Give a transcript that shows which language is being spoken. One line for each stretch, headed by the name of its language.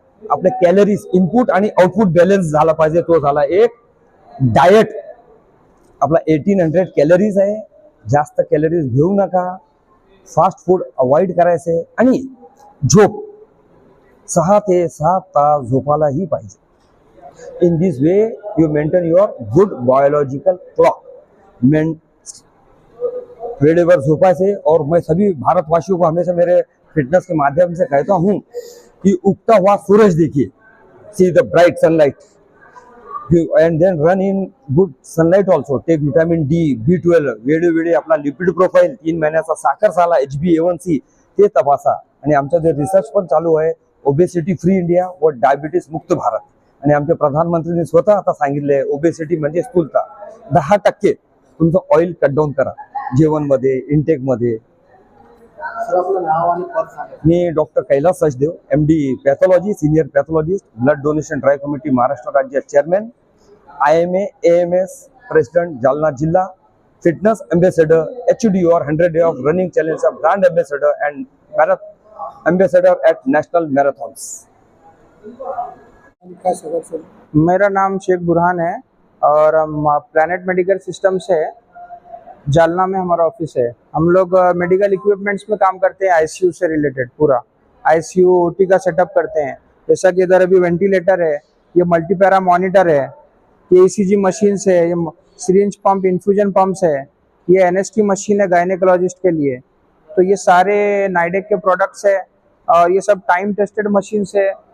Marathi: आपले calories input आणि output balance झाला पाहिजे. तो झाला एक डाएट. आपला 1800 कॅलरीज आहे. जास्त कॅलरीज घेऊ नका. फास्ट फूड अवॉइड करायचे. आणि झोप 6 ते 7 तास झोपायलाही पाहिजे.
English: In this way you maintain your good biological clock.
Marathi: वेळेवर झोपायचे.
Hindi: और मैं सभी भारतवासियों को हमेशा मेरे फिटनेस के माध्यम से कहता हूँ कि उगता हुआ सूरज देखिए,
English: See the bright sunlight, and then run in good sunlight also. Take vitamin D, B12.
Marathi: वेळोवेळी आपला लिपिड प्रोफाईल, 3 महिन्याचा साखर साला, HbA1c ते तपासा. आणि आमचा जे रिसर्च पण चालू आहे, ओबेसिटी फ्री इंडिया व डायबिटीस मुक्त भारत. आणि आमच्या प्रधानमंत्र्यांनी स्वतः आता सांगितले ओबेसिटी म्हणजे स्थूलता. 10% तुमचं ऑइल कट डाऊन करा जेवणमध्ये, इंटेकमध्ये. सर आपलं नाव आणि पद सांगा. मी doctor Kailas Sachdev, MD pathology, senior pathologist, blood donation drive committee Maharashtra राज्य chairman, IMA AMS president Jalna जिल्हा, fitness ambassador, HDO 100 day of running चॅलेंजचा brand ambassador and ambassador at national marathons.
Hindi: मेरा नाम शेख बुरहान है और हम प्लैनेट मेडिकल सिस्टम से जालना में हमारा ऑफिस है. हम लोग मेडिकल इक्विपमेंट्स में काम करते हैं. ICU से रिलेटेड पूरा ICU OT का सेटअप करते हैं. जैसा कि इधर अभी वेंटिलेटर है, ये मल्टीपैरा मॉनिटर है, ये ECG मशीन्स है, ये सिरिंज पंप, इन्फ्यूजन पंप्स है, ये NST मशीन है गायनेकोलॉजिस्ट के लिए. तो ये सारे नाइडेक के प्रोडक्ट्स है और ये सब टाइम टेस्टेड मशीन्स है.